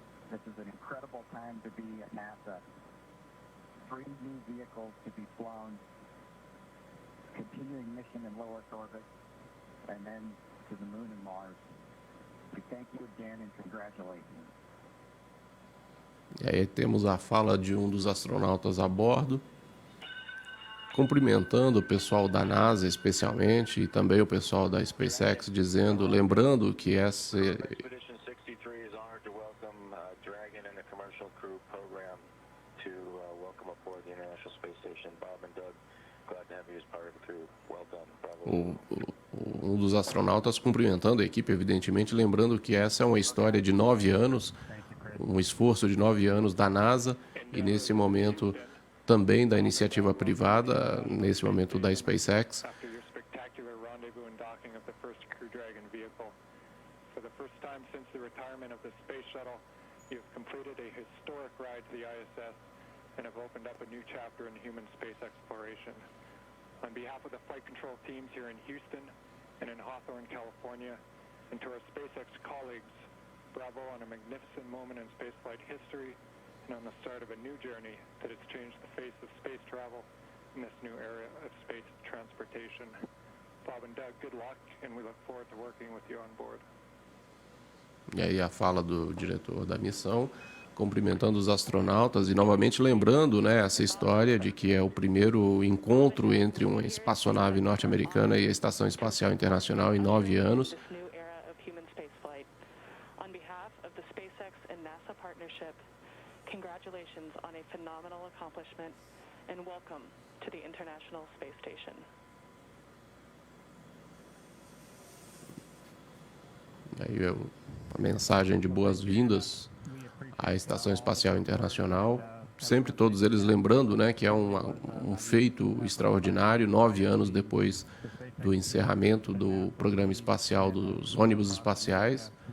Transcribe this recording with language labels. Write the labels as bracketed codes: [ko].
[en] This is an incredible time to be at NASA. 3 new vehicles to be flown, continuing mission in low Earth orbit, and then to the moon and Mars. We thank you again and congratulate you. [pt] E aí temos a fala de um dos astronautas a bordo, cumprimentando o pessoal da NASA especialmente, e também o pessoal da SpaceX, dizendo, lembrando que essa [en] Expedition 63 is honored to welcome Dragon and the Commercial Crew Program to welcome aboard the International Space Station. Bob and Doug, glad to have you as part of the crew. Well done. Bravo. [pt] Um dos astronautas cumprimentando a equipe, evidentemente, lembrando que essa é uma história de 9 anos, um esforço de 9 anos da NASA, e nesse momento também da iniciativa privada, nesse momento da SpaceX. [en] After your spectacular rendezvous and docking of the first Crew Dragon vehicle. For the first time since the retirement of the Space Shuttle, you have completed a historic ride to the ISS and have opened up a new chapter in human space exploration. On behalf of the flight control teams here in Houston and in Hawthorne, California, and to our SpaceX colleagues, bravo on a magnificent moment in spaceflight history and on the start of a new journey that has changed the face of space travel in this new era of space transportation. Bob and Doug, good luck, and we look forward to working with you on board. [pt] E aí a fala do diretor da missão, cumprimentando os astronautas e novamente lembrando, né, essa história de que é o primeiro encontro entre uma espaçonave norte-americana e a Estação Espacial Internacional em 9 anos. [en] This new era of human spaceflight. On behalf of the SpaceX and NASA partnership, congratulations on a phenomenal accomplishment and welcome to the International Space Station. [pt] Aí a mensagem de boas-vindas à Estação Espacial Internacional, sempre todos eles lembrando, né, que é um feito extraordinário, 9 anos depois do encerramento do programa espacial dos ônibus espaciais.